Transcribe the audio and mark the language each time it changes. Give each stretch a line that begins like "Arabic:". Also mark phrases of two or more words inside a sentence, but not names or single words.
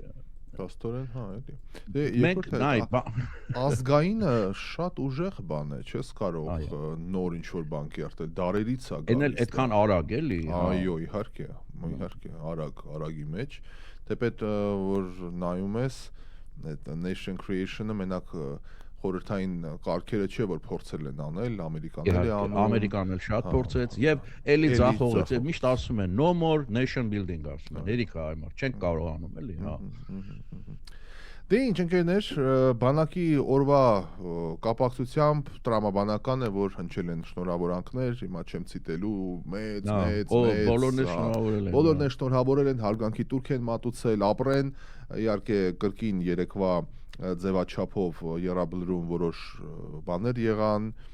Armenian: Փաստորեն, հա, էլի։ Ազգայինը շատ ուժեղ բան է, չես կարող նոր ինչ-որ բան կերտել, դարերից է գալիս։ Էն էլ այդքան արագ էլի։ Այո, իհարկե, արագի մեջ, թեպետ որ նայում ես այդ
English: nation creation-
Armenian: ը մենակ խորհրդային կարգերը չէ, որ փորձել են անել, ամերիկանները անում։ Ամերիկանը շատ փորձեց եւ էլի ձախողեց, եւ միշտ ասում են
English: no more nation building
Armenian: ասում են, հերիք է այմար, չենք կարողանում էլի, հա։ Դե ինչ ընկերներ, բանակի օրվա կապակցությամբ տրամաբանական է, որ հնչել են շնորհավորանքներ, հիմա չեմ ցիտելու, մեծ, բոլորն են շնորհավորել են, հարգանքի տուրք են մատուցել, ապրեն, իհարկե կրկին երեկվա ձևաչափով եռաբլրում որոշ բաներ եղան,